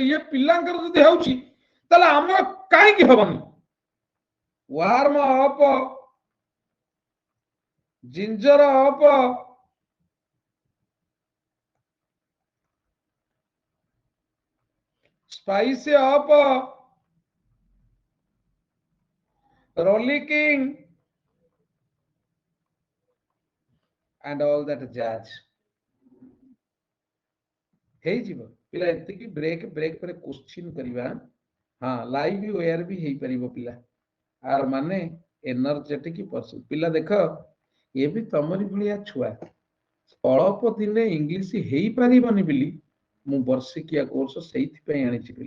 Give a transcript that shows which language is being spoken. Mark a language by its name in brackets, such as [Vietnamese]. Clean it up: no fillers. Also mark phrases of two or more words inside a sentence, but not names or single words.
[Odia] ଇଏ ପିଲାଙ୍କର ଯଦି ହେଉଛି ତାହେଲେ ଆମର କାହିଁକି ହବନି? [English] warm up, ginger up, spicy up, rollicking and all that jazz [Odia] ହେଇଯିବ ପିଲା। ଏତିକି ବ୍ରେକ୍ ବ୍ରେକ୍ ପରେ କ୍ୱେଶ୍ଚିନ୍ କରିବା। ହଁ, [English] live wire [Odia] ବି ହେଇପାରିବ ପିଲା। ଆର ମାନେ [English] energetic person. [Odia] ପିଲା ଦେଖ, ଏ ବି ତମରି ଭଳିଆ ଛୁଆ। ଅଳପ ଦିନେ ଇଂଲିଶ ହେଇପାରିବନି ବୋଲି ମୁଁ ବର୍ଷିକିଆ କୋର୍ସ ସେଇଥିପାଇଁ ଆଣିଛି ପିଲା।